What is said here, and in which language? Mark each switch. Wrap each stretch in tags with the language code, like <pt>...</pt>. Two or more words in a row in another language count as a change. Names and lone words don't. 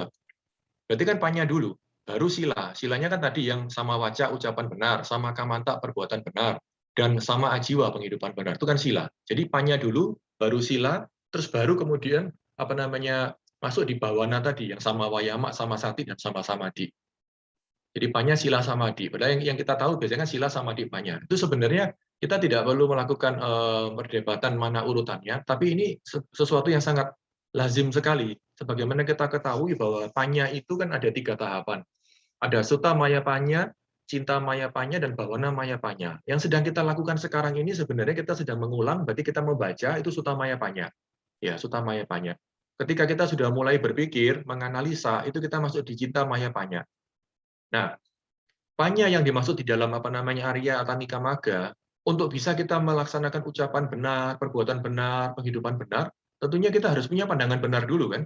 <id>Berarti kan panya dulu, baru sila. Silanya kan tadi yang</id> <pi>sama waca,</pi> <id>ucapan benar,</id> <pi>sama kamanta,</pi> <id>perbuatan benar, dan</id> <pi>sama ajiwa,</pi> <id>penghidupan benar. Itu kan sila. Jadi panya dulu, baru sila, terus baru kemudian apa namanya masuk di bawana tadi, yang</id> <pi>sama wayama, sama sati, dan sama samadhi. Jadi panya, sila, samadhi.</pi> <id>Padahal yang kita tahu biasanya kan</id> <pi>sila, samadhi, panya.</pi> <id>Itu sebenarnya kita tidak perlu melakukan perdebatan mana urutannya, tapi ini sesuatu yang sangat lazim sekali. Sebagaimana kita ketahui bahwa panya itu kan ada 3 tahapan. Ada</id> <pi>sutta maya panya, cinta maya panya,</pi> <id>dan</id> <pi>bawana maya panya.</pi> <id>Yang sedang kita lakukan sekarang ini sebenarnya kita sedang mengulang, berarti kita membaca itu</id> <pi>sutta maya panya. Ya, sutta maya panya.</pi> <id>Ketika kita sudah mulai berpikir, menganalisa, itu kita masuk di</id> <pi>cinta maya panya.</pi> <id>Nah, panya yang dimaksud di dalam apa namanya Arya Atangika Magga, untuk bisa kita melaksanakan ucapan benar, perbuatan benar, penghidupan benar, tentunya kita harus punya pandangan benar dulu kan.</id>